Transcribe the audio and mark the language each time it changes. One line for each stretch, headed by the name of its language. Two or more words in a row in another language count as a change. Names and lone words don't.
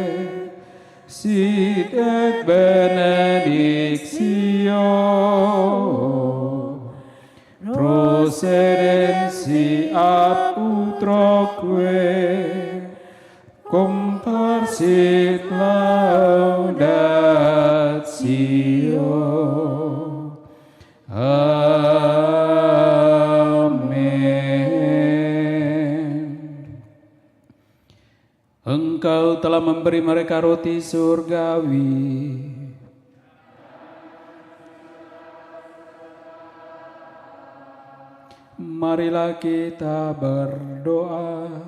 Latin: sit et benedictio procedensi ab utroque comparsit laudatio.
Indonesian: Amin. Engkau telah memberi mereka roti surgawi. Marilah kita berdoa.